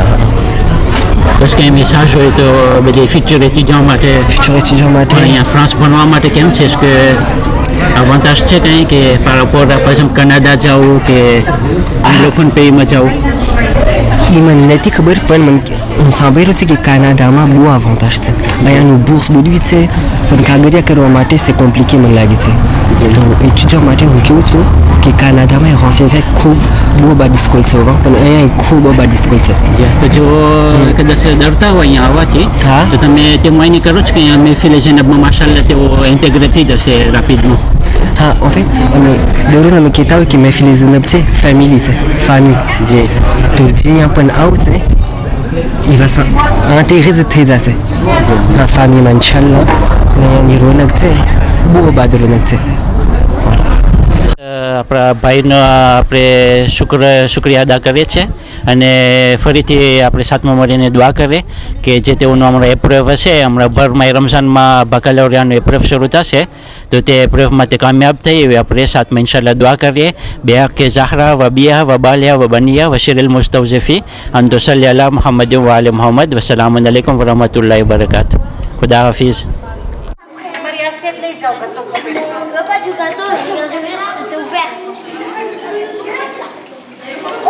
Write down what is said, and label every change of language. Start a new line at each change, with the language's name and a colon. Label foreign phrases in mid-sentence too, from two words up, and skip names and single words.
Gujarati: બસ કંઈ મેસેજ હોય તો બધી ફ્યુચર એટીજો માટે અહીંયા ફ્રાન્સ ભણવા માટે કેમ છે કે અવાંતાશ છે કંઈ કે પર પછી કનાડા જવું કે
French: anglophone pays
Gujarati: જવું? એ મને નથી ખબર પણ મને હું સાંભળ્યું છે કે કાનાડામાં બહુ અવાંતાશ છે. અહીંયાનું બોર્સ બધું છે પણ કાગળિયા કરવા માટે
French: c'est compliqué
Gujarati: મને લાગે છે. તો એટીજો માટે હું કહું છું કે કાનાડામાં હોસ્ટેલ છે, ખૂબ બહુ બધી સ્કૂલ છે પણ અહીંયા ખૂબ બધી સ્કૂલ છે. તો જો કદાચ ડરતા હોય અહીંયા આવવાથી તો તમે તે માયની કરો છો કે અહીંયા મહેફિલ ઝૈનબમાં માશાલ્લાહ તેઓ ઇન્ટેગ્રેટ થઈ જશે રાપિડમાં? હા
French: en fait
Gujarati: અમે દરરોજ અમે કહેતા હોય કે મહેફિલ ઝૈનબ છે ફેમિલી છે, famille. તો જે અહીંયા પણ આવશે
French: il va s'intégrer
Gujarati: થઈ જશે ફેમિલીમાં ઇન્શાલ્લાહ. એની રોનક છે બહુ બાદ રોનક છે. આપણા ભાઈનો આપણે શુક્રિયા અદા કરીએ છીએ અને ફરીથી આપણે સાથમાં મળીને દુઆ કરીએ કે જે તેઓનો હમણાં એપ્રેફ હશે, હમણાં ભર માય રમઝાનમાં બાકાલોરિયાનો એપ્રેફ શરૂ થશે તો તે એપ્રેફમાં તે કામયાબ થઈ એવી આપણે સાથમાં ઇન્શાલ્લાહ દુઆ કરીએ.
Arabic: بحق الزهراء وأبيها وبعلها وبنيها والسر المستودع فيها أن تصلي على محمد وآل محمد والسلام عليكم ورحمة الله وبركاته.
Gujarati: ખુદા હાફિઝ.
French: Tu veux pas du gâteau? Regarde juste, c'était ouvert.